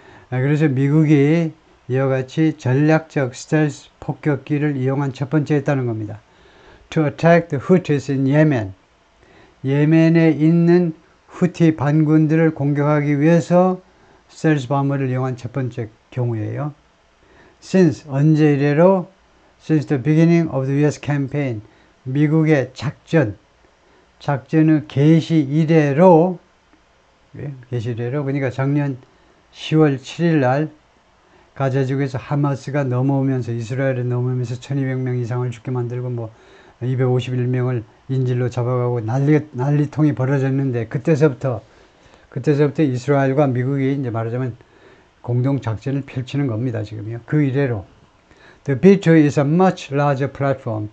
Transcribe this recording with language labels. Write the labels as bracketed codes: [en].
[ko] 그래서 미국이 이와 같이 전략적 스텔스 폭격기를 이용한 첫 번째였다는 겁니다. [en] To attack the Houthis in Yemen. [ko] 예멘에 있는 후티 반군들을 공격하기 위해서 스텔스 bomber를 이용한 첫 번째 경우예요. Since, 언제 이래로? [en] Since the beginning of the US campaign. [ko] 미국의 작전의 개시 이래로, 그러니까 작년 10월 7일 날 가자지구에서 하마스가 넘어오면서, 이스라엘에 넘어오면서 1200명 이상을 죽게 만들고 뭐 251명을 인질로 잡아가고 난리통이 벌어졌는데, 그때서부터 이스라엘과 미국이 이제 말하자면 공동 작전을 펼치는 겁니다. 지금요. 그 이래로. [en] The B2 is a much larger platform.